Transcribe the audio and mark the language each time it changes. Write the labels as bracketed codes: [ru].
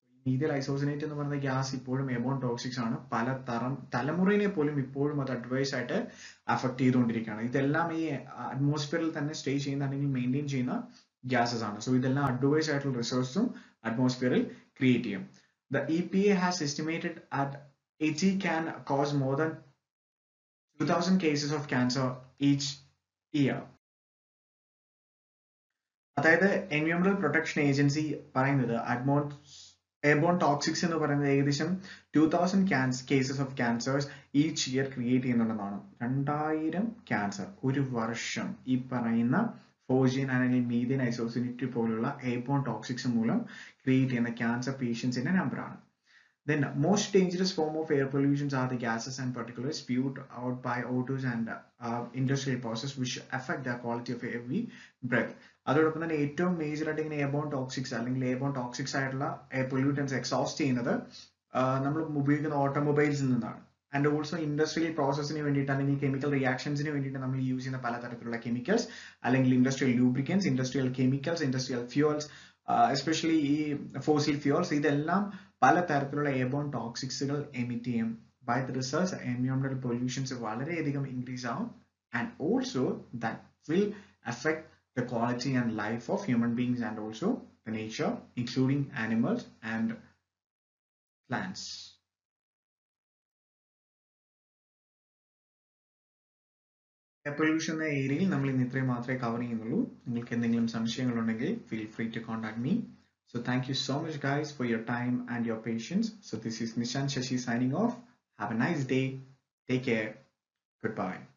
[ml] Methyl ഐസോസിനേറ്റ് എന്ന് പറയുന്ന gas ഇപ്പോഴും എബോൺ ടോക്സിക്സ് ആണ്. പല തലമുറയെ പോലും ഇപ്പോഴും അത് അഡ്വൈസ് ആയിട്ട് അഫക്ട് ചെയ്തുകൊണ്ടിരിക്കുകയാണ്. ഇതെല്ലാം ഈ അറ്റ്മോസ്ഫിയറിൽ തന്നെ സ്റ്റേ ചെയ്യുന്ന അല്ലെങ്കിൽ മെയിൻറ്റെയിൻ ചെയ്യുന്ന ഗ്യാസസ് ആണ്. സോ ഇതെല്ലാം അഡ്വൈസ് ആയിട്ടുള്ള റിസോഴ്സും അറ്റ്മോസ്ഫിയറിൽ ക്രിയേറ്റ് ചെയ്യും. [en] The EPA has estimated at it can cause more than 2000 cases of cancer each year. [ml] അതായത് എൻവയോൺമെന്റൽ പ്രൊട്ടക്ഷൻ ഏജൻസി പറയുന്നത് എയർബോൺ ടോക്സിക്സ് എന്ന് പറയുന്നത് ഏകദേശം 2000 [en] cases of cancers each year [ml] create ചെയ്യുന്നുണ്ടെന്നാണ്. 2000 cancer ഒരു വർഷം ഈ പറയുന്ന ഫോസ്ജെയിൻ അല്ലെങ്കിൽ മീഥൈൽ ഐസോസിനേറ്റ് പോലുള്ള എയർബോൺ ടോക്സിക്സ് മൂലം ക്രിയേറ്റ് ചെയ്യുന്ന ക്യാൻസർ പേഷ്യൻസിന്റെ നമ്പറാണ്. [en] Then most dangerous form of air pollutions are the gases and particulates spewed out by autos and industrial process which affect the quality of air we breathe. [ml] അതോടൊപ്പം തന്നെ ഏറ്റവും major ആയിട്ട് ഇങ്ങനെ airborne toxics അല്ലെങ്കിൽ airborne toxics ആയിട്ടുള്ള air pollutants exhaust ചെയ്യുന്നത് നമ്മൾ ഉപയോഗിക്കുന്ന ഓട്ടോമൊബൈൽസിൽ നിന്നാണ്. ആൻഡ് ഓൾസോ ഇൻഡസ്ട്രിയൽ പ്രോസസ്സിന് വേണ്ടിയിട്ട് അല്ലെങ്കിൽ കെമിക്കൽ റിയാക്ഷൻസിന് വേണ്ടിയിട്ട് നമ്മൾ യൂസ് ചെയ്യുന്ന പലതരത്തിലുള്ള കെമിക്കൽസ് അല്ലെങ്കിൽ industrial lubricants, industrial chemicals, industrial fuels, especially ഈ ഫോസിൽ ഫ്യൂവൽസ്, ഇതെല്ലാം പലതരത്തിലുള്ള എയർബോൺ ടോക്സിക്സുകൾ എമിറ്റ് ചെയ്യും. ബൈ ദ റിസൾട്ട്സ് എൻവയോൺമെന്റൽ പൊല്യൂഷൻസ് വളരെയധികം ഇൻക്രീസ് ആവും. [en] And also that will affect the quality and life of human beings and also the nature, including animals and plants. [ml] Air pollution എന്ന ഏരിയയിൽ നമ്മൾ ഇന്ന് ഇത്രയും മാത്രമേ കവർ ചെയ്യുന്നുള്ളൂ. നിങ്ങൾക്ക് എന്തെങ്കിലും സംശയങ്ങളുണ്ടെങ്കിൽ [en] feel free to contact me. So thank you so much guys for your time and your patience. So this is Nishan Shashi signing off. Have a nice day. Take care. Goodbye.